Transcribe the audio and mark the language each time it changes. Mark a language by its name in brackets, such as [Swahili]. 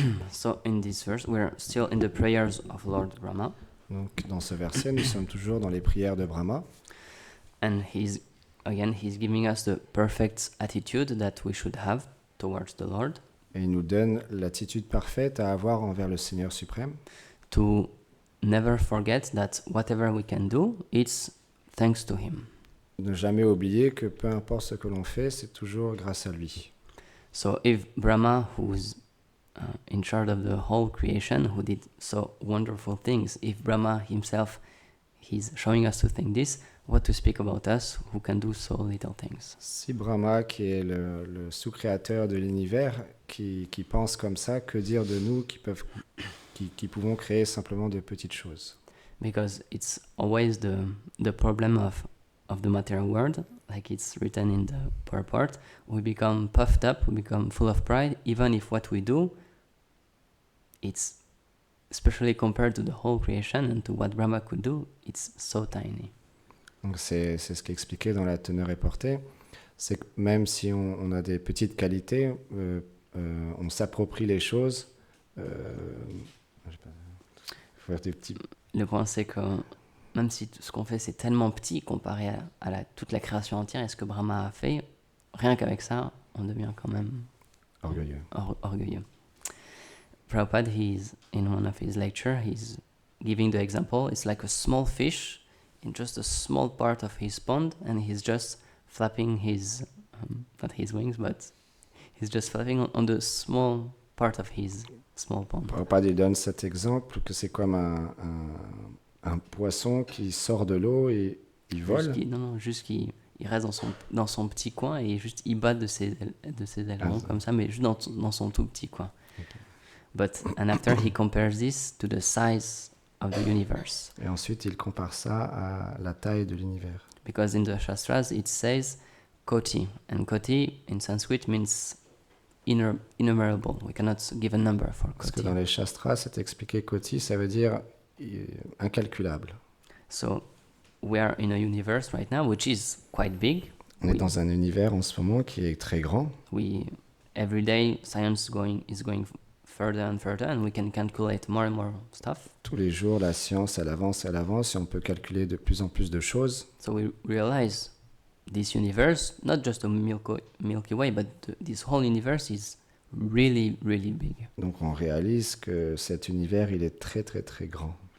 [English] So in this verse, we're still in the prayers of Lord Brahma. [French] Donc dans ce verset, nous sommes toujours dans les prières de Brahma. [English] And he's giving us the perfect attitude that we should have towards the Lord. [French] Et il nous donne l'attitude parfaite à avoir envers le Seigneur suprême. [English] To never forget that whatever we can do, it's thanks to him. [French] Ne jamais oublier que peu importe ce que l'on fait, c'est toujours grâce à lui. [English] So if Brahma, who's in charge of the whole creation, who did so wonderful things, if Brahma himself, he's showing us to think this, what to speak about us, who can do so little things. [French] Si Brahma, qui est le sous-créateur de l'univers, qui pense comme ça, que dire de nous qui pouvons créer simplement de petites choses? [English] Because it's always the problem of the material world, like it's written in the purport. We become puffed up, we become full of pride, even if what we do, it's especially compared to the whole creation and to what Brahma could do, it's so tiny. [French] Donc c'est ce qui est expliqué dans la teneur et portée, c'est que même si on a des petites qualités, on s'approprie les choses. Faut faire des petits... Le point c'est que même si tout ce qu'on fait c'est tellement petit comparé à toute la création entière et ce que Brahma a fait, rien qu'avec ça, on devient quand même orgueilleux. Orgueilleux. [English] Prabhupada, in one of his lectures, he's giving the example. It's like a small fish in just a small part of his pond, and he's just flapping his, not his wings, but he's just flapping on the small part of his small pond. [French] Prabhupada donne cet exemple que c'est comme un poisson qui sort de l'eau et il vole. Juste qu'il reste dans son petit coin et juste il bat de ses ailerons comme ça, mais juste dans son tout petit coin. [English] Okay. And after he compares this to the size of the universe. [French] Et ensuite il compare ça à la taille de l'univers. [English] Because in the Shastras it says Koti, and Koti in Sanskrit means innumerable. We cannot give a number for Koti. [French] Parce que dans les Shastras, c'est expliqué Koti, ça veut dire incalculable. [English] So we are in a universe right now which is quite big. [French] On est dans un univers en ce moment qui est très grand. [English] Every day science is going further and further, and we can calculate more and more stuff. [French] Tous les jours, la science, elle avance et on peut calculer de plus en plus de choses. [English] So we realize this universe, not just a Milky Way, but this whole universe is really, really big. [French] Donc on réalise que cet univers, il est très, très, très grand.